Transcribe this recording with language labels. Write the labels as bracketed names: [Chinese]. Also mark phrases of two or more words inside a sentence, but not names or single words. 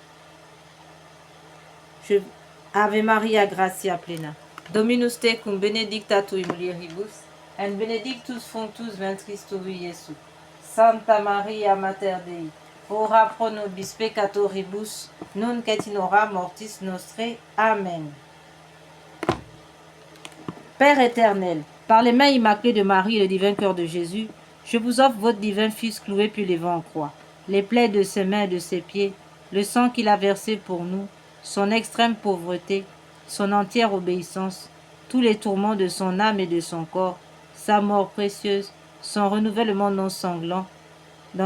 [Latin] Ave Maria, gratia plena, Dominus tecum, benedicta tui mulieribus, et benedictus fructus ventris tui, Iesus. Santa Maria, Mater Dei, ora pro nobis peccatoribus, nunc et in hora mortis nostrae. Amen. [French] Père éternel, par les mains immaculées de Marie et le divin cœur de Jésus, je vous offre votre divin Fils cloué puis levé en croix, les plaies de ses mains et de ses pieds, le sang qu'il a versé pour nous, son extrême pauvreté, son entière obéissance, tous les tourments de son âme et de son corps, sa mort précieuse, son renouvellement non sanglant, dans